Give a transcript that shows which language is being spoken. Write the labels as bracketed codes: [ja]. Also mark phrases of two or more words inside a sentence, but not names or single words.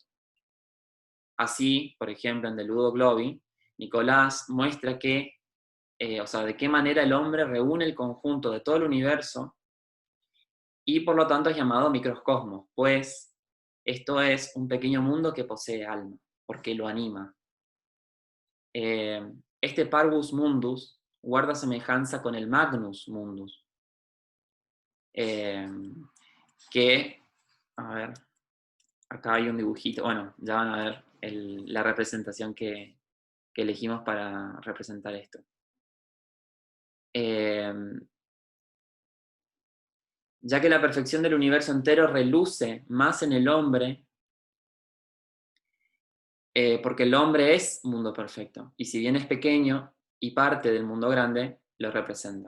[es] Así, por ejemplo, en De Ludo Globi, Nicolás muestra que, de qué manera el hombre reúne el conjunto de todo el universo y por lo tanto es llamado microcosmos, pues esto es un pequeño mundo que posee alma, porque lo anima. Este [la] parvus mundus [es] guarda semejanza con el [la] magnus mundus, [es] que, a ver, acá hay un dibujito, bueno, ya van a ver la representación que elegimos para representar esto. Ya que la perfección del universo entero reluce más en el hombre, porque el hombre es mundo perfecto, y si bien es pequeño y parte del mundo grande, lo representa.